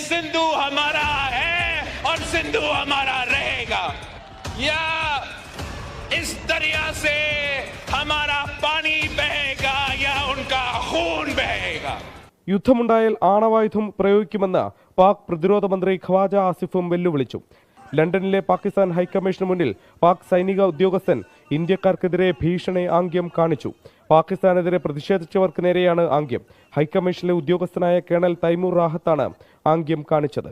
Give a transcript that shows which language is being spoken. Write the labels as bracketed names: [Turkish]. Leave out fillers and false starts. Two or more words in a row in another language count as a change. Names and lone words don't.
[Hindi] सिंधु हमारा है और सिंधु हमारा रहेगा, या इस दरिया से हमारा पानी बहेगा या उनका खून बहेगा. [Malayalam] യുദ്ധമുണ്ടായാൽ ആണവായുധം പ്രയോഗിക്കുമെന്ന് പാക് പ്രതിരോധ മന്ത്രി ഖവാജ ആസിഫും വെല്ലുവിളിച്ചു. ലണ്ടനിലെ പാകിസ്ഥാൻ ഹൈക്കമ്മീഷന് മുന്നിൽ പാക് സൈനിക ഉദ്യോഗസ്ഥൻ ഇന്ത്യക്കാർക്കെതിരെ ഭീഷണി ആംഗ്യം കാണിച്ചു. പാകിസ്ഥാനെതിരെ പ്രതിഷേധിച്ചവർക്ക് നേരെയാണ് ആംഗ്യം. ഹൈക്കമ്മീഷനിലെ ഉദ്യോഗസ്ഥനായ കേണൽ തൈമൂർ റാഹത്താണ് ആംഗ്യം കാണിച്ചത്.